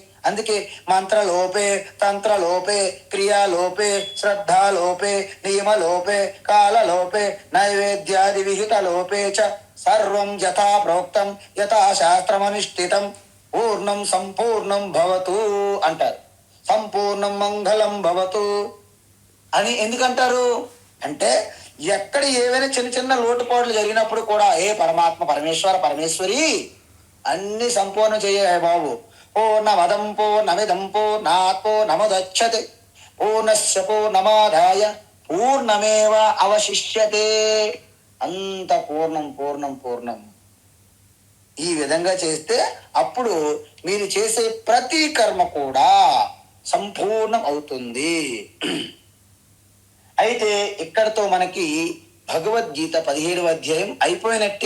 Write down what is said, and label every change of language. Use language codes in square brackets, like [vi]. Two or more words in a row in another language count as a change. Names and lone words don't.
[sa] అందుకే మంత్రలోపే, తంత్రలోపే, క్రియాలోపే, శ్రద్ధాలోపే, నియమలోపే, కాలలోపే, నైవేద్యాది విహితలోపే చ సర్వం యథా ప్రోక్తం యథా శాస్త్రమనుష్ఠితం పూర్ణం సంపూర్ణం భవతు అంటారు. సంపూర్ణం మంగళం భవతు [te] అని ఎందుకంటారు అంటే ఎక్కడ ఏవైనా చిన్న చిన్న లోటుపాట్లు జరిగినప్పుడు కూడా ఏ పరమాత్మ పరమేశ్వర పరమేశ్వరి అన్ని సంపూర్ణం చేయ బాబు. [sa] పూర్ణమదం పూర్ణమిదం పూర్ణాత్ పూర్ణముదచ్యతే పూర్ణస్య పూర్ణమాదాయ పూర్ణమేవ అవశిష్యతే. [te] అంత పూర్ణం పూర్ణం పూర్ణం. ఈ విధంగా చేస్తే అప్పుడు మీరు చేసే ప్రతి కర్మ కూడా సంపూర్ణం అవుతుంది. అయితే ఇక్కడతో మనకి భగవద్గీత 17వ అధ్యాయం అయిపోయినట్టే.